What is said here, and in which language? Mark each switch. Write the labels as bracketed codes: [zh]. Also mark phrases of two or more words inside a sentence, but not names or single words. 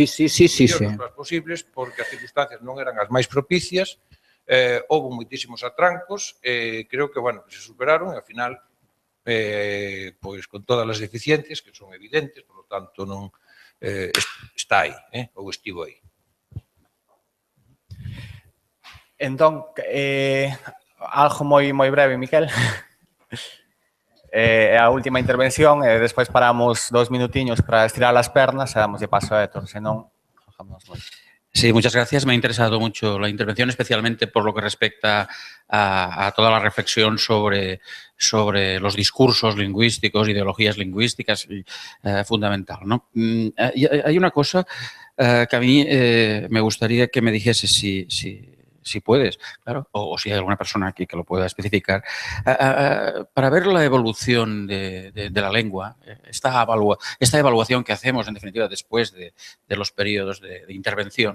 [gl] O mellor dos plans posibles, porque as circunstancias non eran as máis propicias, houve moitísimos atrancos, creo que, bueno, que se superaron, e, ao final, pois, con todas as deficiencias, que son evidentes, [es] por lo tanto, [gl] non está aí, ou estivo aí. Entón, algo moi breve, Miquel. A última intervención, e despois paramos 2 minutiños para estirar as pernas e damos de paso a Héctor, senón... [es] Sí, muchas gracias. Me ha interesado mucho la intervención, especialmente por lo que respecta a toda la reflexión sobre los discursos lingüísticos, ideologías lingüísticas, fundamental, ¿no? Hay una cosa que a mí me gustaría que me dijese si puedes, claro, o si hay alguna persona aquí que lo pueda especificar, para ver la evolución de la lengua, esta evaluación que hacemos, en definitiva, después de los periodos de intervención.